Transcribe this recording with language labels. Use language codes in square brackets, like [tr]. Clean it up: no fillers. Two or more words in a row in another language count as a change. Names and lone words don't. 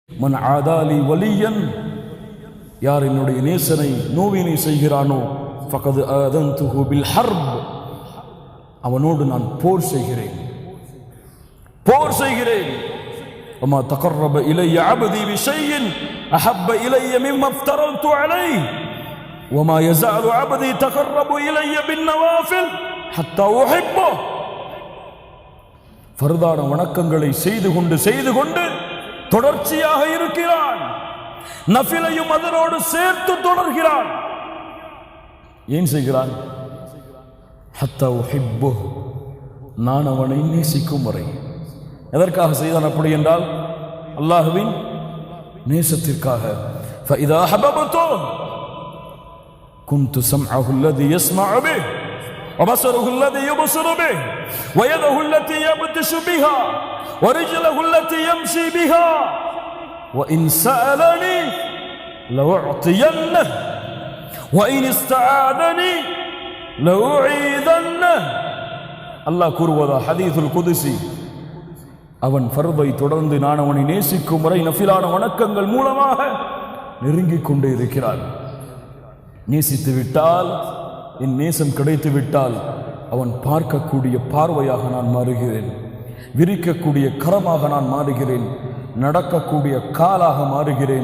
[ar] من عادى لي وليا, [ta] யார் என்னுடைய நேசனை நோவினை செய்கிறானோ [ar] فقد آذنته بالحرب, [ta] அவனோடு நான் போர் செய்கிறேன். [ar] وما تقرب إلي عبدي بشيء أحب إلي مما افترضت عليه وما يزال عبدي يتقرب إلي بالنوافل حتى أحبه. [ta] ஃபர்தான வணக்கங்களை செய்து கொண்டு தொடர்ச்சியாக இருக்கிறான். நஃபிலையும் அதனோடு சேர்த்து தொடர்கிறான். ஏன் செய்கிறான்? [ar] حتى أحبه, [ta] நான் அவனை நேசிக்கும் வரை. எதற்காக செய்தான் அப்படி என்றால் அல்லாஹ்வின் நேசத்திற்காக. [ar] فإذا أحببته كنت سمعه الذي يسمع به وبصره الذي يبصر به ويده التي يبطش بها ورجله التي يمشي بها وإن سألني لأعطينه وإن استعاذني لأعيذنه. [ta] அல்லாஹ் கூறுவதா [ar] الحديث القدسي, [ta] அவன் ஃபர்தை தொடர்ந்து நான் அவனை நேசிக்கும் வரை நஃபிலான வணக்கங்கள் மூலமாக நெருங்கிக் கொண்டே இருக்கிறான். நேசித்து விட்டால், என் நேசம் கிடைத்து விட்டால், அவன் பார்க்கக்கூடிய பார்வையாக நான் மாறுகிறேன், விரிக்கக்கூடிய கரமாக நான் மாறுகிறேன், நடக்கக்கூடிய காலாக மாறுகிறேன்.